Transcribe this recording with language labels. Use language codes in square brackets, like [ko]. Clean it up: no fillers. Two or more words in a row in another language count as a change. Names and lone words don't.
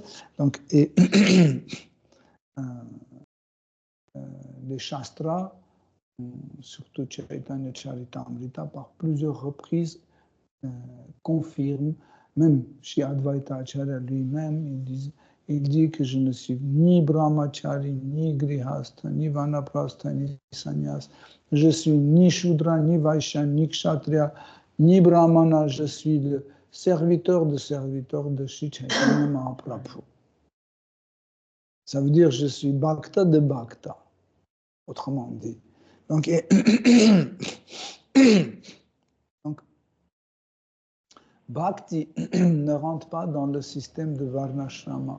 [fr] Donc, les Shastras, surtout Chaitanya Charitamrita, par plusieurs reprises, confirme, même chez Advaita Acharya lui-même, il dit que je ne suis ni brahmachari, ni grihastha, ni vanaprastha, ni sannyas. Je suis ni shudra, ni vaishya, ni kshatriya, ni brahmana. Je suis le serviteur de Shri Chaitanya Mahaprabhu. Ça veut dire je suis bhakta de bhakta, autrement dit. Donc, bhakti ne rentre pas dans le système de varnashrama.